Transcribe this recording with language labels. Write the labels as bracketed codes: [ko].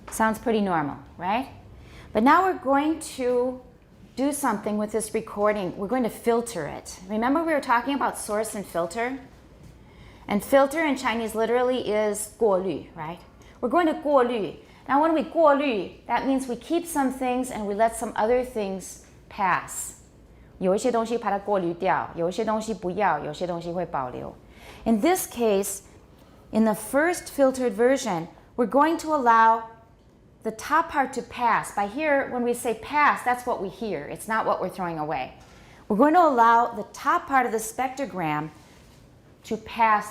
[en] Sounds pretty normal, right? But now we're going to do something with this recording. We're going to filter it. Remember we were talking about source and filter? And filter in Chinese literally is 过滤, right? We're going to 过滤. Now when we 过滤, that means we keep some things and we let some other things pass. [zh] 有一些东西把它过滤掉，有一些东西不要，有些东西会保留. [en] In this case, in the first filtered version, we're going to allow the top part to pass. By here, when we say pass, that's what we hear. It's not what we're throwing away. We're going to allow the top part of the spectrogram to pass.